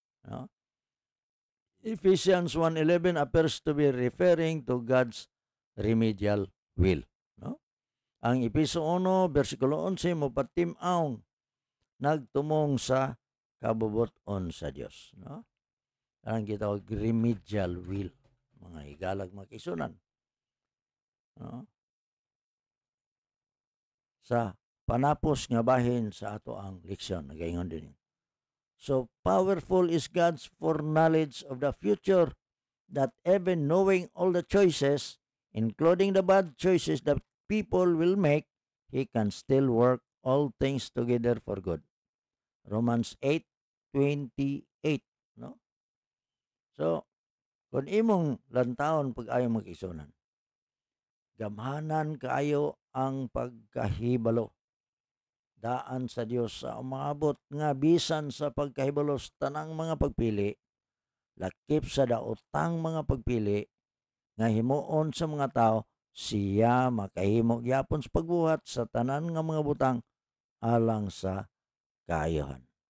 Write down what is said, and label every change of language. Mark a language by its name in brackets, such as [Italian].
[Cebuano] No? [English] Ephesians 1:11 appears to be referring to God's remedial will. [Cebuano] No? Ang Episo 1, versikulo 11, mopatim-aw nagtumong sa kabubuton sa Dios. No? Ang gitawag remedial will, mga higalag mga kisunan. No? Sa panapos nga bahin sa ato ang leksyon, nagaingon din. [English] So powerful is God's foreknowledge of the future that even knowing all the choices, including the bad choices that people will make, He can still work all things together for good. Romans 8:28, no? [Cebuano] So, kung imong lantawon pag ayaw mag-isunan, gamhanan kaayo ang pagkahibalo. Daan sa Dios sa umabot nga bisan sa pagkahibalo sa tanang mga pagpili, lakip sa daotang mga pagpili, nga himuon sa mga tao, siya makahimo gyapon sa pagbuhat sa tanan nga mga butang alang sa kaayohan.